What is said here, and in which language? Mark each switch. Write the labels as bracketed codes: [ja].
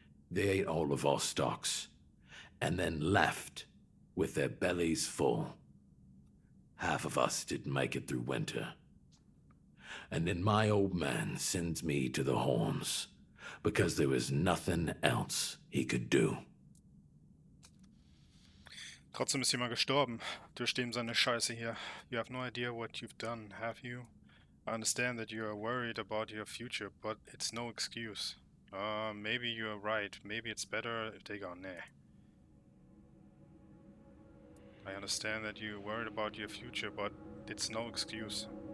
[en] They ate all of our stocks, and then left with their bellies full. Half of us didn't make it through winter. And then my old man sends me to the horns, because there was nothing else he could do. [de] Trotzdem ist jemand gestorben, durch dem seine Scheiße hier. [en] You have no idea what you've done, have you? I understand that you are worried about your future, but it's no excuse. Maybe you're right. Maybe it's better if they go, nah. I understand that you're worried about your future, but it's no excuse.